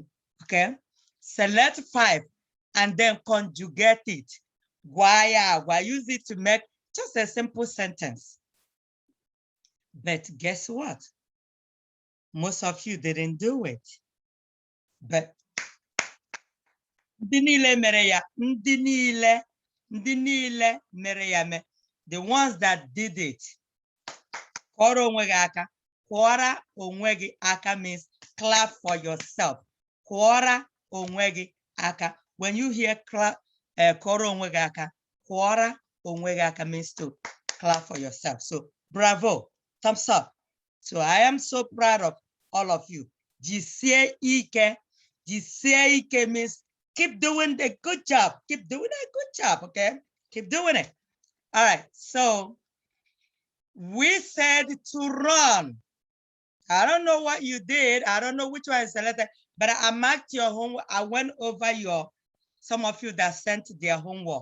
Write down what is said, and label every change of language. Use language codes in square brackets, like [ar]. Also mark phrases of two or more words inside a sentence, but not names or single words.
[en] Okay, select 5 and then conjugate it. Gwaya, use it to make just a simple sentence. But guess what? Most of you didn't do it. [ig] But ndị niile mere ya, [en] the ones that did it. [ig] Kwọrọ onwe gị aka. Kwọra onwe gị aka [en] means clap for yourself. [ig] Kwọra onwe gị aka. [en] When you hear clap, [ig] kwọrọ onwe gị aka, kwọra onwe gị aka [en] means to clap for yourself. So bravo, thumbs up. So I am so proud of all of you. [ig] Jisie ike. Jisie ike [en] means keep doing the good job. Keep doing a good job, okay? Keep doing it. All right, so we said to run. I don't know what you did. I don't know which one is selected, but I marked your homework. I went over some of you that sent their homework.